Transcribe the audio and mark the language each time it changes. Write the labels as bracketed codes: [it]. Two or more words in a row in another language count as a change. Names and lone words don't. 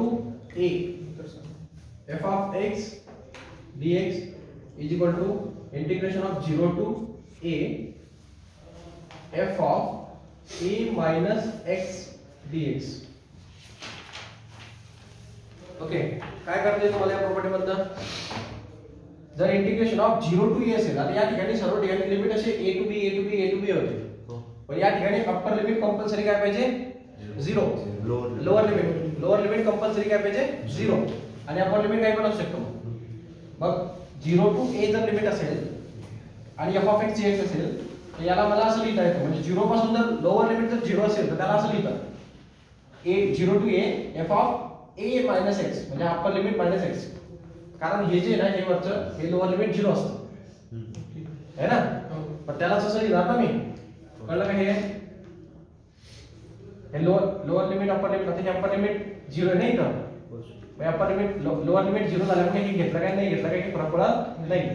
[en] a f of x dx is equal to integration of 0 to a f of a minus x dx. [mr] ओके, काय करते तुम्हाला या प्रॉपर्टी मधनं? जर [en] integration of 0 to a [mr] असेल, आता या ठिकाणी सर्व ठिकाणी लिमिट असे [en] a to b a to b [mr] a to b होते, पण या ठिकाणी [en] upper limit compulsory [mr] काय पाहिजे? 0. [en] lower limit compulsory [mr] काय पाहिजे? 0. आणि [en] upper limit [mr] काय पण असू शकतो. मग [en] 0 to a [mr] जर लिमिट असेल आणि [en] f of x dx [mr] असेल तर याला मला असं लिहिता येतं, म्हणजे 0 पासून जर [en] lower limit [mr] जर 0 असेल तर त्याला असं लिहितात [en] a 0 to a f of a minus x, [mr] म्हणजे [en] upper limit minus x. [mr] कारण हे जे आहे ना, हे वरचं हे [en] lower limit [mr] 0 असतं [hi] है ना, [mr] पण त्याला असं लिहिणार ना मी. कळलं का? हे [en] lower limit upper limit, [mr] आता हे [en] upper limit [mr] 0 नाही का, मग [en] upper limit lower limit [mr] 0 झाल्यामुळे हे घेतलं काय नाही घेतलं काय की फरक पडत नाही.